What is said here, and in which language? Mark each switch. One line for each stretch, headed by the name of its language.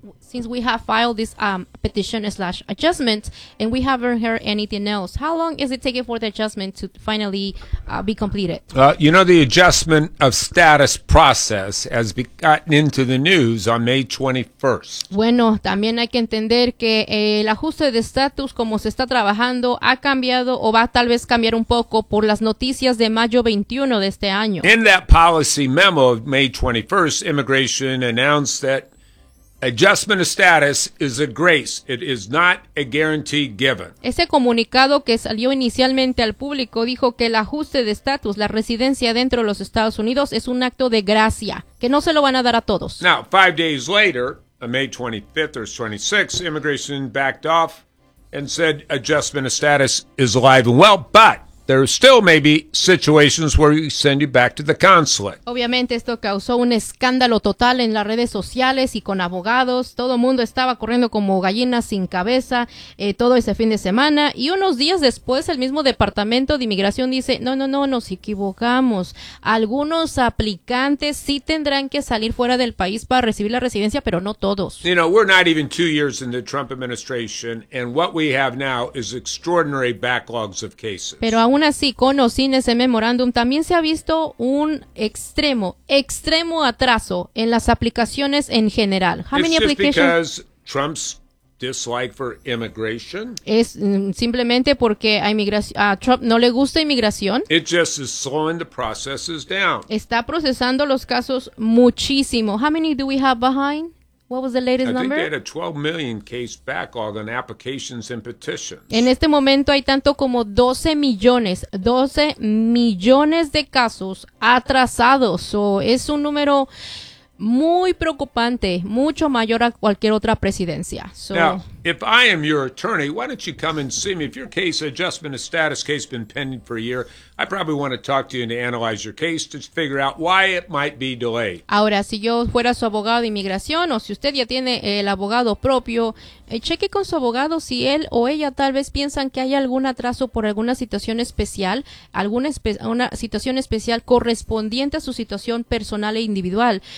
English: since we have filed this petition slash adjustment, and we haven't heard anything else. How long is it taking for the adjustment to finally be completed? You know, the adjustment of status process has gotten into the news on May 21st.
Spanish: Bueno, también hay que entender que el ajuste de estatus, como se está trabajando, ha cambiado o va tal vez cambiar un poco por las noticias de mayo 21 de este año.
English: In that policy memo of May 21st, Immigration announced that adjustment of status is a grace. It is not a guarantee given.
Spanish: Ese comunicado que salió inicialmente al público dijo que el ajuste de estatus, la residencia dentro de los Estados Unidos, es un acto de gracia, que no se lo van a dar a todos.
English: Now, 5 days later, on May 25th or 26th, Immigration backed off and said adjustment of status is alive and well, but there still may be situations where we send you back to the consulate.
Spanish: Obviamente esto causó un escándalo total en las redes sociales y con abogados. Todo mundo estaba corriendo como gallinas sin cabeza todo ese fin de semana. Y unos días después, el mismo Departamento de Inmigración dice, no, nos equivocamos. Algunos aplicantes sí tendrán que salir fuera del país para recibir la residencia, pero no todos.
English: You know, we're not even 2 years in the Trump administration, and what we have now is extraordinary backlogs of cases.
Spanish: Pero aún así, con o sin ese memorándum, también se ha visto un extremo atraso en las aplicaciones en general.
English: How many applications? It's just because Trump's dislike for immigration.
Spanish: Es simplemente porque a Trump no le gusta inmigración.
English: It just is slowing the processes down.
Spanish: Está procesando los casos muchísimo.
English: How many do we have behind? What was the latest number? I think they had a 12 million case backlog on applications and petitions.
Spanish: En este momento hay tanto como 12 millones de casos atrasados. So, es un número muy preocupante, mucho mayor a cualquier otra presidencia. So,
English: now, if I am your attorney, why don't you come and see me? If your case adjustment of status case has been pending for a year, I probably want to talk to you and analyze your case to figure out why it might be delayed.
Spanish: Ahora, si yo fuera su abogado de inmigración o si usted ya tiene el abogado propio, cheque con su abogado si él o ella tal vez piensan que hay algún atraso por alguna situación especial, una situación especial correspondiente a su situación personal e individual.